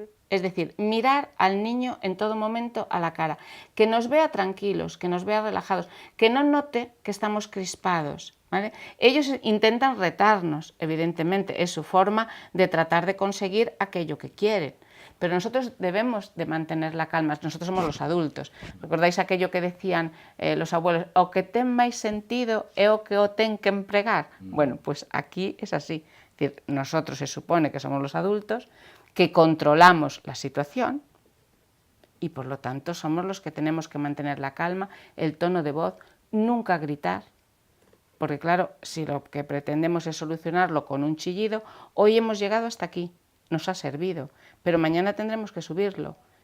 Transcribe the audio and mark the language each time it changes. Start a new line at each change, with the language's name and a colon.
Spanish: Es decir, mirar al niño en todo momento a la cara, que nos vea tranquilos, que nos vea relajados, que no note que estamos crispados, ¿vale? Ellos intentan retarnos, evidentemente, es su forma de tratar de conseguir aquello que quieren. Pero nosotros debemos de mantener la calma, nosotros somos los adultos. ¿Recordáis aquello que decían los abuelos?
Galician: O que ten máis sentido é o que o ten que empregar.
Spanish: Bueno, pues aquí es así. Es decir, nosotros se supone que somos los adultos, que controlamos la situación y por lo tanto somos los que tenemos que mantener la calma, el tono de voz, nunca gritar. Porque claro, si lo que pretendemos es solucionarlo con un chillido, hoy hemos llegado hasta aquí, nos ha servido, pero mañana tendremos que subirlo.